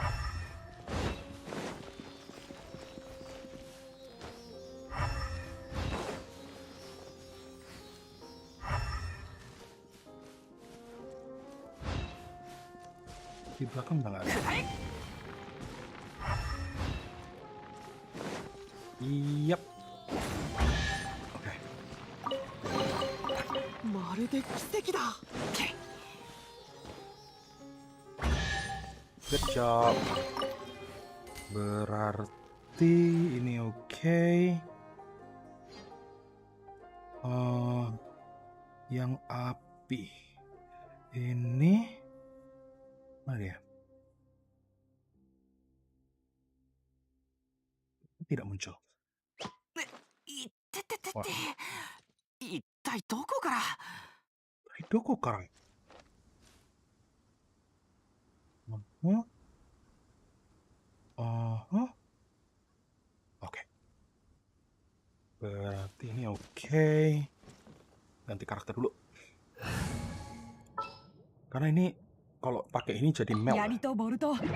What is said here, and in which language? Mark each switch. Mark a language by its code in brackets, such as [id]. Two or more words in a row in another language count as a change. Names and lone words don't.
[id] Di belakang udah nggak ada. Yap. Oke. [ja] まるで奇跡だ [en] Good job. [id] Berarti ini oke. Yang api ini mana dia? Tidak muncul. [ja] いっててて [id] Wah. [ja] て一体どこから [id] Doko karang. Oke. Berarti ini oke. Ganti karakter dulu. Karena ini kalau pakai ini jadi melt. [ja] 槍とボルト